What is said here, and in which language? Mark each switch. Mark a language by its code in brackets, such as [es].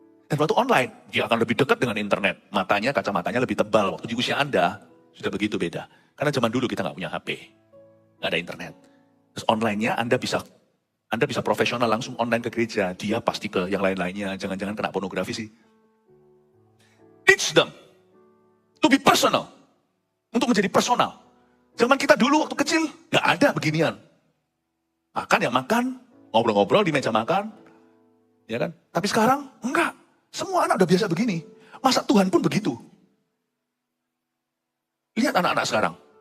[id] Dan waktu online, dia akan lebih dekat dengan internet. Kacamatanya lebih tebal. Waktu di usia Anda, sudah begitu beda. Karena zaman dulu kita nggak punya HP, nggak ada internet. Terus online-nya Anda bisa profesional langsung online ke gereja. Dia pasti ke yang lain-lainnya. Jangan-jangan kena pornografi sih. [en] Teach them to be personal. [id] Untuk menjadi personal. Zaman kita dulu waktu kecil, gak ada beginian. Makan ya makan, ngobrol-ngobrol di meja makan. Ya kan? Tapi sekarang, enggak. Semua anak udah biasa begini. Masa Tuhan pun begitu? Lihat anak-anak sekarang.